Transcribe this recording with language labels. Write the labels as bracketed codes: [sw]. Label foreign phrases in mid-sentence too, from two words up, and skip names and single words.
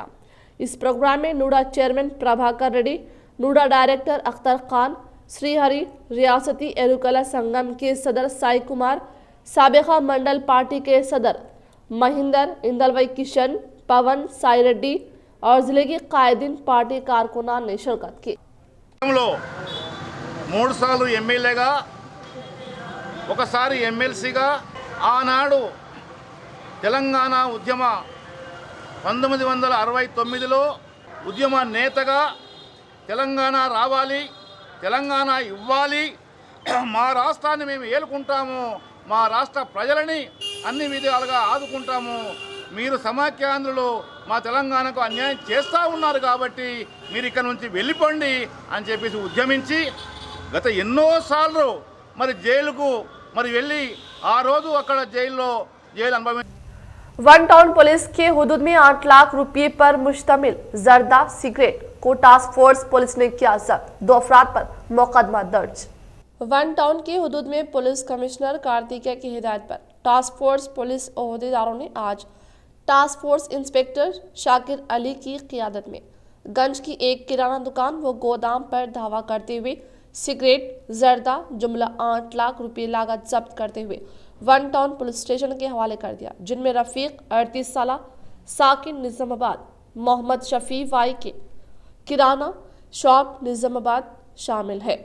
[ur] اس پروگرام میں نوڈا چیئرمین پربھاکر ریڈی، نوڈا ڈائریکٹر اختر خان، سری ہری ریاستی ایروکلا سنگم کے صدر سائی کمار، سابقہ منڈل پارٹی کے صدر مہندر اندلوئی کشن، پون سائی ریڈی اور ضلع کے قائدین پارٹی کارکنان نے شرکت کی۔ [te] 3 సార్లు ఎమ్మెల్యేగా ఒకసారి ఎమ్మెల్సీగా ఆనాడు తెలంగాణ ఉద్యమ 1969లో ఉద్యమ నేతగా తెలంగాణ రావాలి, తెలంగాణ ఇవ్వాలి, మా రాష్ట్రాన్ని మేము ఏలుకుంటాము, మా రాష్ట్ర ప్రజలని అన్ని విధాలుగా ఆదుకుంటాము, మీరు సమాఖ్యాంధ్రులు మా తెలంగాణకు అన్యాయం చేస్తూ ఉన్నారు కాబట్టి మీరు ఇక్కడ నుంచి వెళ్ళిపోండి అని చెప్పేసి ఉద్యమించి గత ఎన్నోసార్లు మరి జైలుకు మరి వెళ్ళి ఆ రోజు అక్కడ జైలు అనుభవించి [ur] ون ٹاؤن پولیس کے حدود میں 8 لاکھ روپے پر مشتمل زردہ سگریٹ کو ٹاسک فورس پولیس نے کیا ضبط، 2 افراد پر مقدمہ درج۔ ون ٹاؤن کے حدود میں پولیس کمشنر کارتیکیہ کی ہدایت پر ٹاسک فورس پولیس عہدیداروں نے آج ٹاسک فورس انسپکٹر شاکر علی کی قیادت میں گنج کی ایک کرانہ دکان و گودام پر دھاوا کرتے ہوئے سگریٹ زردہ جملہ 8 لاکھ روپے لاگت ضبط کرتے ہوئے ون ٹاؤن پولیس اسٹیشن کے حوالے کر دیا، جن میں رفیق 38 سالہ ساکن نظام آباد، محمد شفیع وائی کے کرانہ شاپ نظام آباد شامل ہے۔